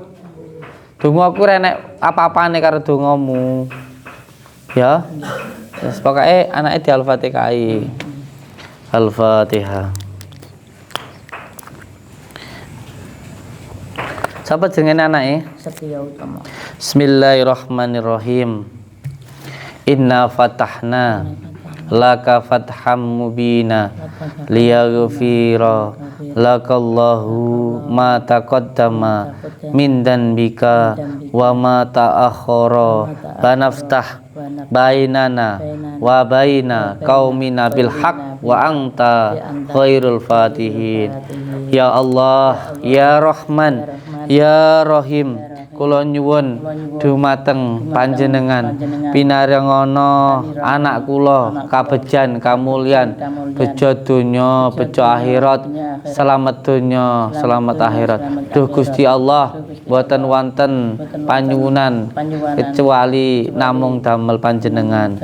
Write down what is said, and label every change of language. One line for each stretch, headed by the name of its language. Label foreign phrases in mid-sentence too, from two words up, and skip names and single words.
Javanese: Dongaku ora enek apa-apane karo dongamu. Ya. Wis pokoke anake di Al-Fatihah. Al-Fatihah. Sapa jenenge anake? Setia Utama.
Arabic: بسم الله الرحمن الرحيم. إنا فتحنا لك فتحا مبينا ليغفر لك الله ما تقدم من ذنبك وما تأخر وافتح بيننا وبين قومنا بالحق وأنت خير الفاتحين. يا الله يا رحمن يا رحيم,
Javanese: kula nyuwun dumateng panjenengan pinarengono anak kula kabejan kamulyan bejo donya bejo akhirat, selamat donya selamat akhirat. Duh Gusti Allah, boten wonten panyuwunan kecuali namung damel panjenengan.